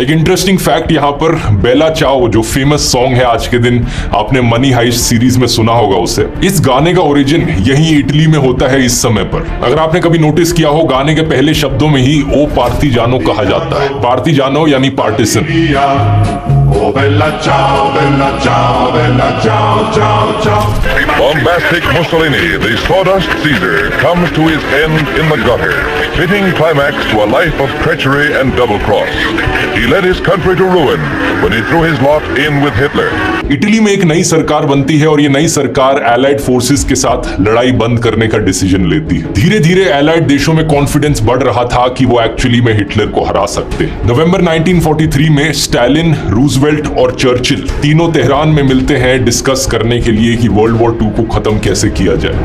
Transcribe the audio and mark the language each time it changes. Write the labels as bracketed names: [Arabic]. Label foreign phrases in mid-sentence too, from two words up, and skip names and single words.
[Hindi] एक [English] interesting fact [Hindi] यहाँ पर, बेला चाओ जो [English] famous song [Hindi] है आज के दिन, आपने मनी हाइस्ट सीरीज में सुना होगा उसे, इस गाने का ओरिजिन यही इटली में होता है इस समय पर। अगर आपने कभी नोटिस किया हो, गाने के पहले शब्दों में ही [Italian] o partigiano [Hindi] कहा जाता है। पार्टिजानो यानी पार्टिसन। [Italian] Oh, bella ciao, bella ciao, bella ciao, ciao, ciao. [English] Bombastic Mussolini, the sawdust Caesar, comes to his end in the gutter, fitting climax to a life of treachery and double cross. He led his country to ruin when he threw his lot in with Hitler. [Hindi] इटली में एक नई सरकार बनती है और ये नई सरकार [English] allied forces [Hindi] के साथ लड़ाई बंद करने का डिसीजन लेती है। धीरे धीरे एलाइड देशों में कॉन्फिडेंस बढ़ रहा था कि वो एक्चुअली में हिटलर को हरा सकते हैं। नवंबर 1943 में स्टालिन, रूजवेल्ट और चर्चिल तीनों तेहरान में मिलते हैं डिस्कस करने के लिए कि वर्ल्ड वॉर 2 को खत्म कैसे किया जाए।